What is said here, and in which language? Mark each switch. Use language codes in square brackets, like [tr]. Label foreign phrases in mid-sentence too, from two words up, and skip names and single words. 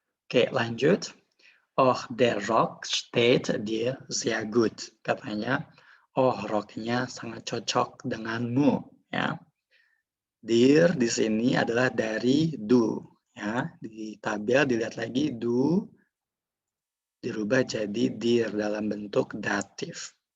[id] Oke, lanjut. [de] Oh, der Rock steht dir sehr gut. [id] Katanya, oh, roknya sangat cocok denganmu. Ya, dir di sini adalah dari du. Ya, di tabel dilihat lagi du dirubah jadi dir dalam bentuk datif.